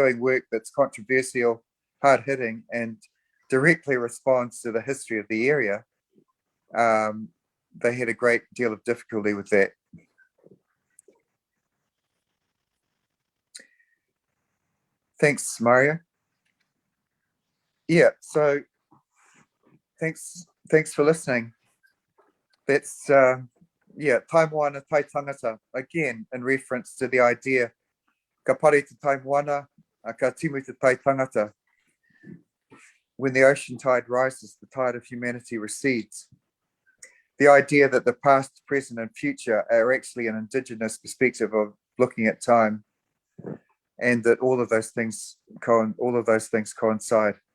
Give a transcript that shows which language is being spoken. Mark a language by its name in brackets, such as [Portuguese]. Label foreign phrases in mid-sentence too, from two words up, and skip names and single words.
[English] But if you're doing work that's controversial, hard-hitting, and directly responds to the history of the area, they had a great deal of difficulty with that. Thanks, Mario. Yeah, so thanks for listening. That's yeah, [Māori] taimoana tai tangata, [English] again in reference to the idea [Māori] ka pare te taimoana, ka timu te tai tangata. [English] When the ocean tide rises, the tide of humanity recedes. The idea that the past, present, and future are actually an indigenous perspective of looking at time, and that all of those things coincide.